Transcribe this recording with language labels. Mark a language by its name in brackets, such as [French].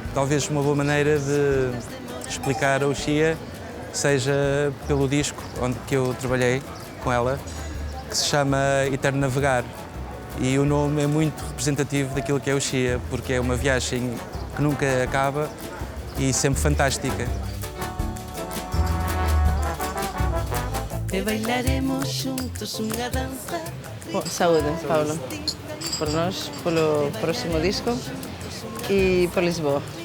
[Portuguese] Talvez uma boa maneira de explicar a Uxia seja pelo disco onde que eu trabalhei com ela, que se chama Eterno Navegar. E o nome é muito representativo daquilo que é Uxia, porque é uma viagem que nunca acaba e sempre fantástica. [Galician] E bailaremos juntos unha danza. Saúde, Paulo, por nós, polo próximo disco e por Lisboa.